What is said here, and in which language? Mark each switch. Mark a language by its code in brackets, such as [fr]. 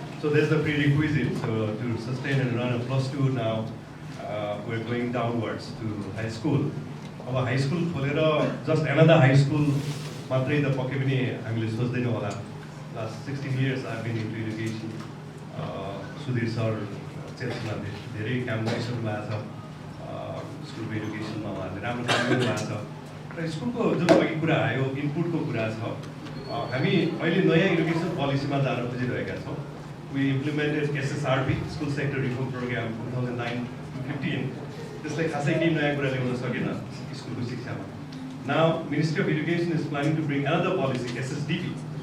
[en] So there's the prerequisite. So to sustain and run a +2 now, we're going downwards to high school. Our high school, just another high school, [ne] मात्रै त पक्कै पनि हामीले सोच्दैनौँ होला. [en] Last 16 years I've been into education. [ne] Sudhir sir चेल्सीमा धेरै काम गरिसक्नु भएको छ. स्कुलको एजुकेसनमा उहाँहरूले राम्रो काम गर्नुभएको छ. र स्कुलको जुन अघि कुरा आयो इनपुटको कुरा छ, हामी अहिले नयाँ एजुकेसन पोलिसीमा जान खोजिरहेका छौँ. [en] We implemented SSRP, School Sector Reform Program 2009-15. [ne] त्यसले खासै केही नयाँ कुरा ल्याउन सकेन स्कुलको शिक्षामा. [en] Now, Ministry of Education is planning to bring another policy, SSDP,